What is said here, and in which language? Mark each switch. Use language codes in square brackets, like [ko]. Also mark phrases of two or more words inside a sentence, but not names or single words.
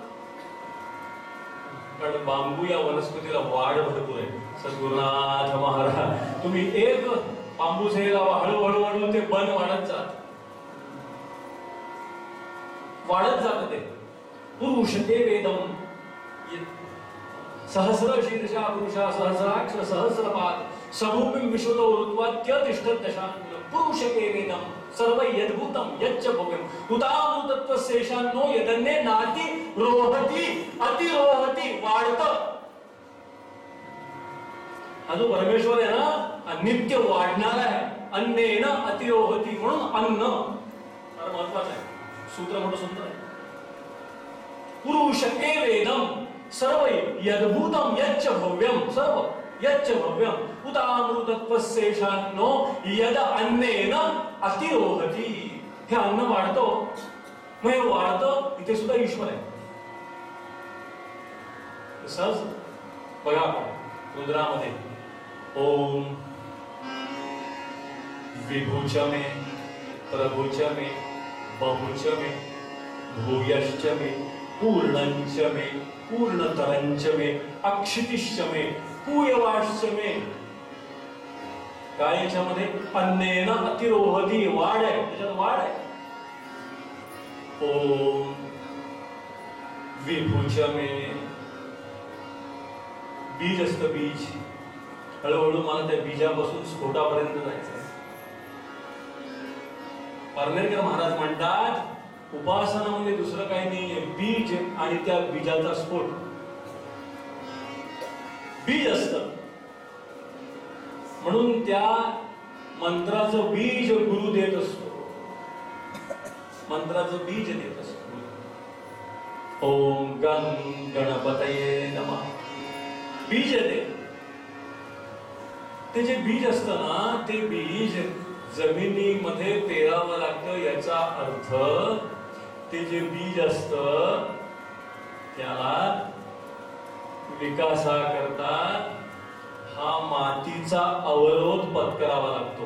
[mr] कारण बांबू या वनस्पतीला वाढ भरपूर आहे. सद्गुरुनाथ महाराज, तुम्ही एक बांबूच हे लावा, हळूहळू ते बन वाढत जात ते. [sa] पुरुष ते वेदम. सहस्र शीर्षा पुरुषा सहस्राक्ष सहस्रपाद सभूमिं विश्वतो ऋत्वात्यतिष्ठत् दशांकुलं पुरुषकेवेदं सर्व यद्भूतं यच्च भव्यं उदामृतत्वशेषान्नो यदन्ये नाति रोहति अतिरोहति वाढतं. [mr] हा जो परमेश्वर आहे ना नित्य वाढणारा आहे. [sa] अन्नेन अतिरोहति [mr] म्हणून अन्न फार महत्वाचं आहे. सूत्र मोठं सुंदर आहे. [sa] पुरुष एवेदम सर्व यद्भूतं यच्च भव्यं सर्व यच्च भव्यं उदामृतत्वशेषान्नो यद अन्नेन अतिरोहति. [mr] हे अन्न वाढतो मग हे वाढतं इथे सुद्धा ईश्वर आहे. सहज बघा रुद्रामध्ये [sa] ओम विभुच मे प्रभुच मे बहुच मे भूयश्च मे पूर्णंच मे पूर्णतरंच मे अक्षितिश्च मे पूयवाश्च मे. [mr] काय याच्यामध्ये [sa] अन्नेन अतिरोहति [mr] वाढ आहे. त्याच्यात वाढ आहे. [sa] ओम विभुच मे [mr] बीज असतं बीज. हळूहळू मला त्या बीजापासून स्फोटापर्यंत जायचं. पारनेरकर महाराज म्हणतात उपासना म्हणजे दुसरं काही नाहीये बीज आणि त्या बीजाचा स्फोट. बीज असतं म्हणून त्या मंत्राचं बीज गुरु देत असतो. मंत्राचं बीज देत असतो. [sa] ओम गण गणपतये नमः. [mr] बीज आहे ते जे बीज असतं ना ते बीज जमिनीमध्ये पेरावं लागतं. याचा अर्थ ते जे बीज असतं त्याला विकासाकरता हा मातीचा अवरोध पत्करावा लागतो.